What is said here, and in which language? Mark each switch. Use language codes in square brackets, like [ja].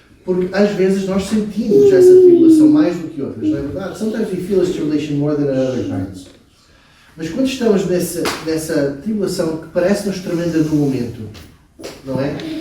[pt] Porque às vezes nós sentimos essa tribulação mais do que outras, não é verdade? [en] Sometimes we feel this tribulation more than at other times. [pt] Mas quando estamos nessa tribulação que parece-nos tremenda no momento, não é?